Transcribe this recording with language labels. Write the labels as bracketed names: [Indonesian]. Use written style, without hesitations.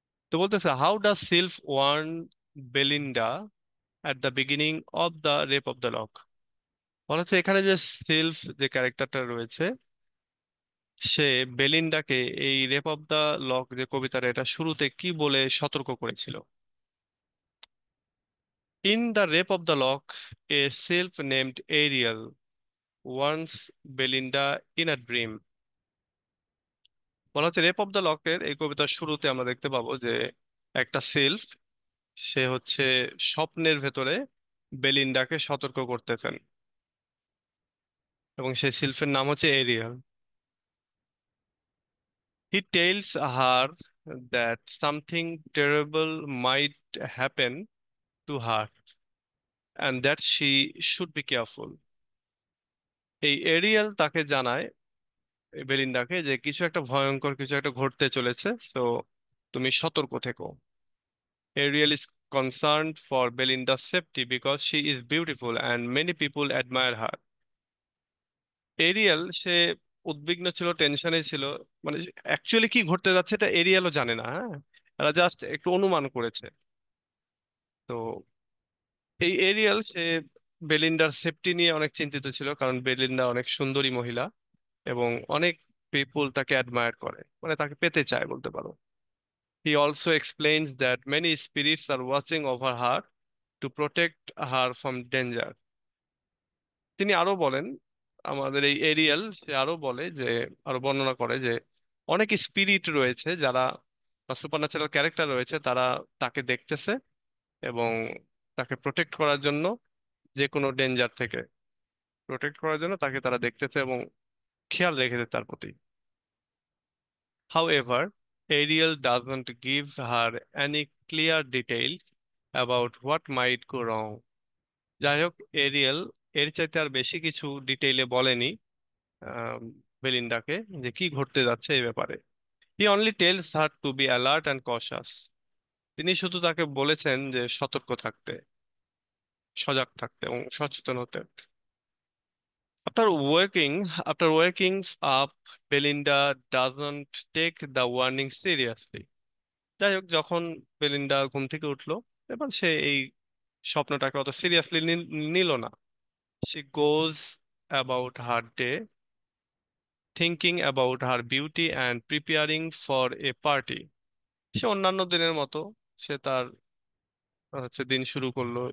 [Bangla] তো বলতেছে, [English] How does sylph warn Belinda at the beginning of the rape of the lock. [Bangla] বলা হচ্ছে এখানে যে সেলফ যে ক্যারেক্টারটা রয়েছে, সে বেলিন্ডাকে এই রেপ অফ দ্য লক যে কবিতার এটা শুরুতে কি বলে সতর্ক করেছিল। [English] In The Rape of the Lock, a sylph named Ariel warns Belinda in a dream. [Bangla] বলা হচ্ছে রেপ অফ দ্য লকের এই কবিতার শুরুতে আমরা দেখতে পাবো যে একটা সিলফ, সে হচ্ছে স্বপ্নের ভেতরে বেলিন্ডাকে সতর্ক করতেছেন, এবং সেই সিলফের নাম হচ্ছে Arial. [English] He tells her that something terrible might happen to her and that she should be careful. [Bangla] এই এরিয়াল তাকে জানায়, বেলিন্ডাকে, যে কিছু একটা ভয়ঙ্কর কিছু একটা ঘটতে চলেছে, তো তুমি সতর্ক থেকো। [English] Ariel is concerned for বেলিন্ডার safety because she is beautiful and many people admire her. [Bangla] Ariel সে উদ্বিগ্ন ছিল, টেনশনে ছিল, মানে অ্যাকচুয়ালি কি ঘটতে যাচ্ছে এটা এরিয়েলও জানে না। হ্যাঁ, এরা জাস্ট একটু অনুমান করেছে। তো এই এরিয়েল সে বেলিন্ডার সেফটি নিয়ে অনেক চিন্তিত ছিল, কারণ বেলিন্ডা অনেক সুন্দরী মহিলা এবং অনেক পিপুল তাকে অ্যাডমায়ার করে, মানে তাকে পেতে চায় বলতে পারো। [English] He also explains that many spirits are watching over her to protect her from danger. [Bangla] তিনি আরো বলেন, আমাদের এই এরিয়াল সে আরো বলে যে, আরো বর্ণনা করে যে অনেক স্পিরিট রয়েছে যারা বা সুপারন্যাচারাল ক্যারেক্টার রয়েছে, তারা তাকে দেখতেছে এবং তাকে প্রোটেক্ট করার জন্য, যে কোনো ডেঞ্জার থেকে প্রোটেক্ট করার জন্য তাকে তারা দেখতেছে এবং খেয়াল রেখেছে তার প্রতি। [English] However, Ariel doesn't give her any clear details about what might go wrong. [Bangla] যাই হোক, এরিয়েল এর চাইতে আর বেশি কিছু ডিটেইলে বলেনি আম, বেলিন্ডাকে যে কি ঘটতে যাচ্ছে এই ব্যাপারে। [English] He only tells her to be alert and cautious. [Bangla] তিনি শুধু তাকে বলেছেন যে সতর্ক থাকতে, সজাগ থাকতে এবং সচেতন হতে। [English] After waking up, Belinda doesn't take the warning seriously. [Bangla] যাই হোক, যখন বেলিন্ডা ঘুম থেকে উঠলো, এবার সে এই স্বপ্নটাকে অত সিরিয়াসলি নিল না। সে [English] Goes about her day, thinking about her beauty and preparing for a party. [Bangla] সে অন্যান্য দিনের মতো সে তার দিন শুরু করলো।